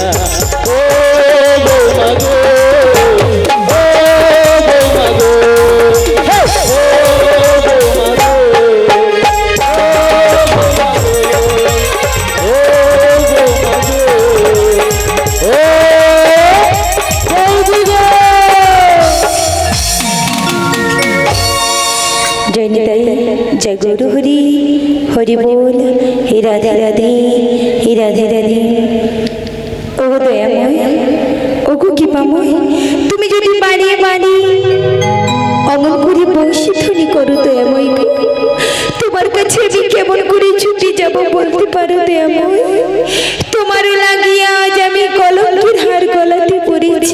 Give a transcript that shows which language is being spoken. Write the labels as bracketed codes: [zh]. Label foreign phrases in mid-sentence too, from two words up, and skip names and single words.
[bn] ও বৌমা গো, ও বৌমা গো, হে, ও বৌমা গো, ও বৌমা গো, ও বৌদি গো। [hi] जय निताई, जय गुरु हरि, हरि बोल, हे राधे राधे, हे राधे राधे। [bn] ও দয়াময়, ও গো কৃপাময়, তুমি যদি বাড়িয়ে বাড়ি অমন করে বংশী ধ্বনি করো দয়াময় গো, তোমার কাছে আমি কেমন করে ছুটে যাব বলতে পারো দয়াময়? তোমার লাগিয়া আজ আমি কলঙ্কের হার গলাতে পড়েছি।